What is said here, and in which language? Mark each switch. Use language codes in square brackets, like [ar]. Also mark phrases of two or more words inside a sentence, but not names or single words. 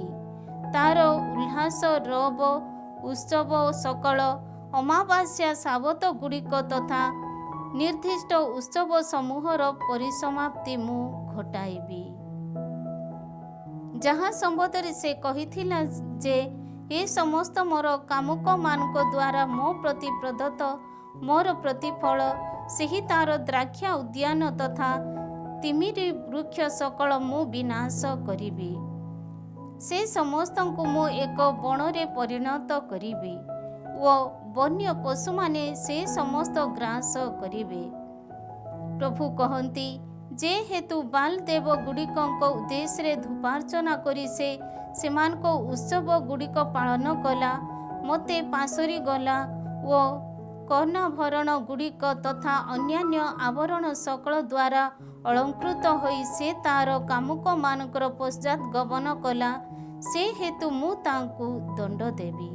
[or] ତାର ଉଲ୍ଲାସ ରବ ଉତ୍ସବ ସକଳ ଅମାବାସ୍ୟା ସାବତ ଗୁଡ଼ିକ ତଥା ନିର୍ଦ୍ଦିଷ୍ଟ ଉତ୍ସବ ସମୂହର ପରିସମାପ୍ତି ମୁଁ ଘଟାଇବି। ଯାହା ସମ୍ବନ୍ଧରେ ସେ କହିଥିଲା ଯେ ଏ ସମସ୍ତ ମୋର କାମୁକ ମାନଙ୍କ ଦ୍ୱାରା ମୋ ପ୍ରତି ପ୍ରଦତ୍ତ ମୋର ପ୍ରତିଫଳ ସେହି ତାର ଦ୍ରାକ୍ଷା ଉଦ୍ୟାନ ତଥା ଡିମିରି ବୃକ୍ଷ ସକଳ ମୁଁ ବିନାଶ କରିବି। ସେ ସମସ୍ତ କୁ ମୁଁ ଏକ ବଣରେ ପରିଣତ କରିବି ଓ ବନ୍ୟ ପଶୁ ମାନେ ସେ ସମସ୍ତ ଗ୍ରାସ କରିବେ। ପ୍ରଭୁ କହନ୍ତି ଯେ ହେତୁ ବାଲ ଦେବ ଗୁଡ଼ିକ ଉଦ୍ଦେଶ୍ୟ ଧୂପାର୍ଚ୍ଚନା କରି ସେମାନଙ୍କ ଉତ୍ସବ ଗୁଡ଼ିକ ପାଳନ କଲା ମତେ ପାସୋରି ଗଲା ଓ କର୍ଣ୍ଣାଭରଣ ଗୁଡ଼ିକ ତଥା ଅନ୍ୟାନ୍ୟ ଆଭରଣ ସକଳ ଦ୍ୱାରା ଅଳଙ୍କୃତ ହୋଇ ସେ ତାର କାମୁକ ମାନଙ୍କର ପଶ୍ଚାତ ଗମନ କଲା ସେ ହେତୁ ମୁଁ ତାଙ୍କୁ ଦଣ୍ଡ ଦେବି।